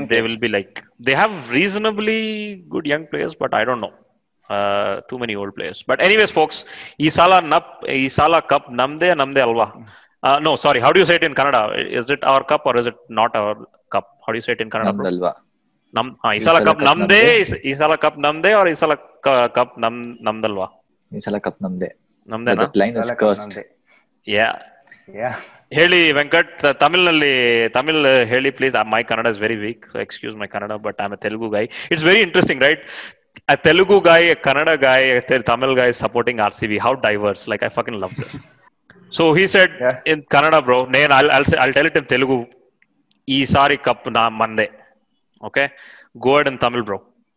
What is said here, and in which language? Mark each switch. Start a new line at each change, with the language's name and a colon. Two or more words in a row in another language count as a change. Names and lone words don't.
English: and they case. will be like, they have reasonably good young players, but I don't know. Too many old players. But anyways, folks,
Kannada: ಈಸಲ ಕಪ್ ನಮ್ದೆ ಅಲ್ವಾ.
English: No, sorry. How do you say it in Kannada? Is it our cup or is it not our cup? How do you say it in Kannada, bro?
Kannada: Namdalva. ಈಸಲ ಕಪ್ ನಮ್ದೆ, ಈಸಲ ಕಪ್ ನಮ್ದೆ or ಈಸಲ ಕಪ್ ನಮ್ದಲ್ವಾ? ಈಸಲ ಕಪ್ ನಮ್ದೆ. Namde
English: But na? that line is
Kannada: ಈಸಲ ಕಪ್
English: cursed.
Kannada: Namde.
English: Yeah. Yeah.
Kannada: ಹೇಳಿ ವೆಂಕಟ್ ತಮಿಳ್ ಹೇಳಿ
English: please my Kannada is very weak so excuse my Kannada but I am a Telugu guy it's very interesting right a Telugu guy, a Kannada guy, a Tamil guy supporting RCB. How diverse! Like I fucking love this. So he said in Kannada, bro. I'll tell it in Telugu.
Telugu: ఈ సారి కప్ నా మందే.
English: Okay, go ahead in Tamil, bro.